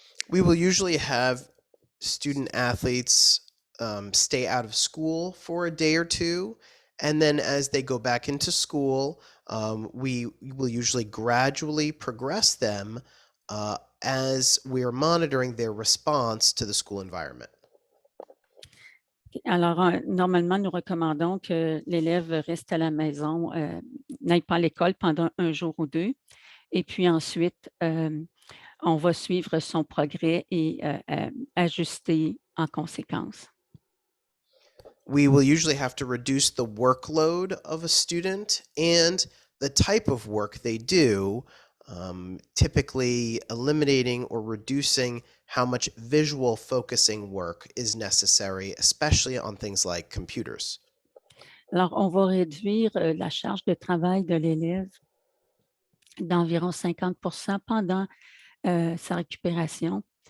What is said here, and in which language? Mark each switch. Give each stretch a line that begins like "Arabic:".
English: We will usually have student athletes stay out of school for a day or two. And then as they go back into school, we will usually gradually progress them as we are monitoring their response to the school environment.
French: Alors, normalement, nous recommandons que l'élève reste à la maison, n'aille pas à l'école pendant un jour ou deux. Et puis ensuite, on va suivre son progrès et ajuster en conséquence.
English: We will usually have to reduce the workload of a student and the type of work they do, typically eliminating or reducing how much visual focusing work is necessary, especially on things like computers.
French: Alors, on va réduire la charge de travail de l'élève d'environ 50 pendant sa récupération.